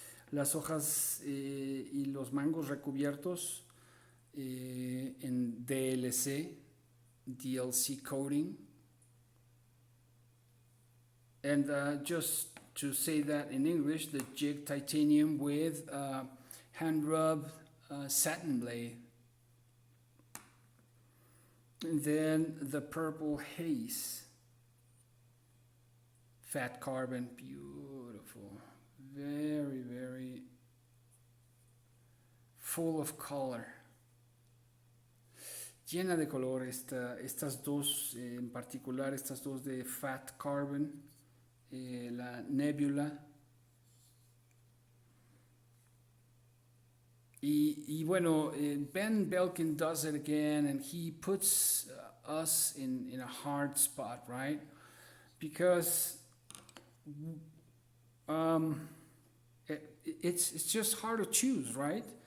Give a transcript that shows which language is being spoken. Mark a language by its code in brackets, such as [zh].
[es] Las hojas y los mangos recubiertos en DLC coating. [en] And just to say that in English, the jig titanium with hand rubbed satin blade. And then the purple haze, fat carbon, beautiful, very, very full of color. [es] Llena de color estas dos, en particular estas dos de fat carbon, la nebula. Y bueno, [en] Ben Belkin does it again, and he puts us in a hard spot, right? Because it's just hard to choose, right?